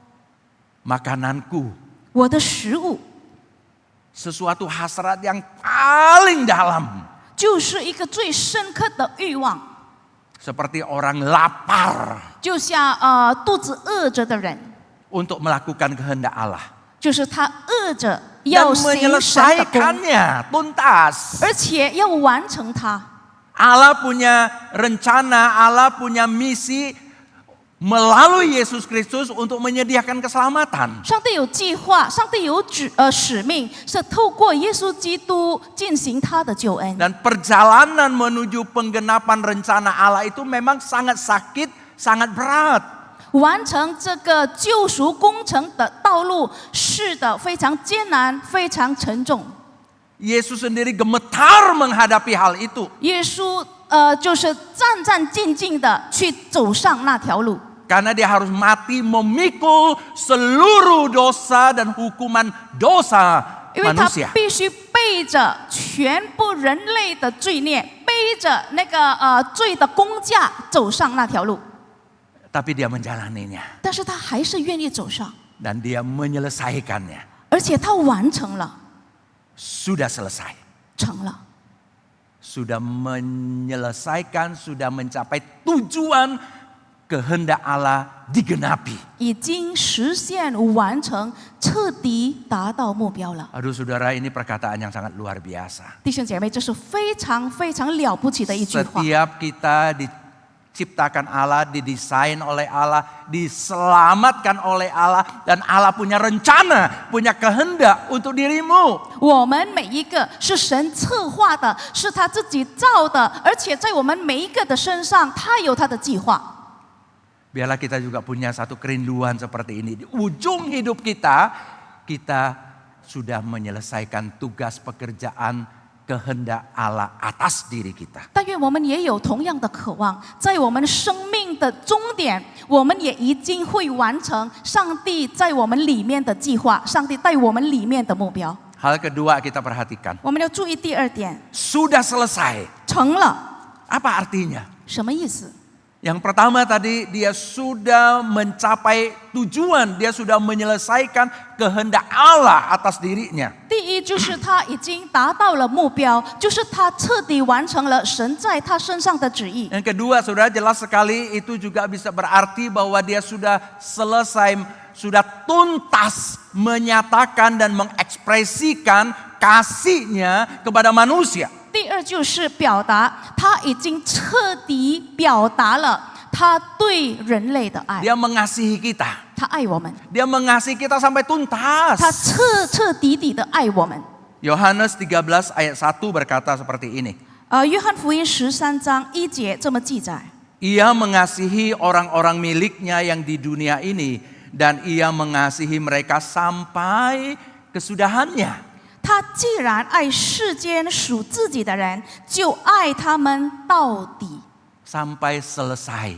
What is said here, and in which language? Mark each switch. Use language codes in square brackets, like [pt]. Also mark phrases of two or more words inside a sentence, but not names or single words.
[id] Makananku, [zh] 我的食物 [id] sesuatu hasrat yang paling dalam. [zh] 就是一个最深刻的欲望， [id] Seperti orang lapar [zh] 就像肚子饿着的人， [id] untuk melakukan kehendak Allah. [zh] 就是他饿着 [id] Dan [zh] 要行神的功， [id] menyelesaikannya tuntas. [zh] 而且要完成它。 [id] Allah punya rencana, Allah punya misi melalui Yesus Kristus untuk menyediakan keselamatan. [zh] 上帝有计划，上帝有使命，是透过耶稣基督进行他的救恩。 [id] Dan perjalanan menuju penggenapan rencana Allah itu memang sangat sakit, sangat berat. [zh] 完成这个救赎工程的道路，是的，非常艰难，非常沉重。 [id] Yesus sendiri gemetar menghadapi hal itu. [zh] 耶稣就是战战兢兢的去走上那条路， [id] Karena dia harus mati memikul seluruh dosa dan hukuman dosa [zh] 因为他 [id] manusia. [zh] 必须背着全部人类的罪孽，背着那个罪的工价走上那条路。 [id] Tapi dia menjalaninya. [zh] 但是他还是愿意走上， [id] Dan dia menyelesaikannya. [zh] 而且他完成了， [id] Sudah selesai. [zh] 成了。 [id] Sudah menyelesaikan, sudah mencapai tujuan kehendak Allah digenapi. [zh] 已经实现完成，彻底达到目标了。 [id] Aduh saudara, ini perkataan yang sangat luar biasa. [zh] 弟兄姐妹，这是非常非常了不起的一句话。 [id] Setiap kita diciptakan Allah, didesain oleh Allah, diselamatkan oleh Allah, dan Allah punya rencana, punya kehendak untuk dirimu. [zh] 我们每一个是神策划的，是他自己造的，而且在我们每一个的身上，他有他的计划。 [id] Biarlah kita juga punya satu kerinduan seperti ini. Di ujung hidup kita, kita sudah menyelesaikan tugas pekerjaan kehendak Allah atas diri kita. [zh] 但愿我们也有同样的渴望，在我们生命的终点，我们也一定会完成上帝在我们里面的计划，上帝在我们里面的目标。 [id] Hal kedua kita perhatikan. [zh] 我们要注意第二点， [id] Sudah selesai. [zh] 成了 [id] Apa artinya? [zh] 什么意思？ [id] Yang pertama tadi dia sudah mencapai tujuan, dia sudah menyelesaikan kehendak Allah atas dirinya. [zh] 第一就是他已经达到了目标，就是他彻底完成了神在他身上的旨意。 [id] Yang kedua, saudara, jelas sekali itu juga bisa berarti bahwa dia sudah selesai, sudah tuntas menyatakan dan mengekspresikan kasihnya kepada manusia. [zh] 第二就是表达，他已经彻底表达了他对人类的爱， [id] Dia mengasihi kita. [zh] 他爱我们， [id] Dia mengasihi kita sampai tuntas. [zh] 他彻底的爱我们。 [id] Yohanes 13 ayat 1 berkata seperti ini. [zh] 约翰福音13章1节这么记载： [id] Ia mengasihi orang-orang miliknya yang di dunia ini, dan ia mengasihi mereka sampai kesudahannya. [zh] 他既然爱世间属自己的人，就爱他们到底。 [id] Sampai selesai.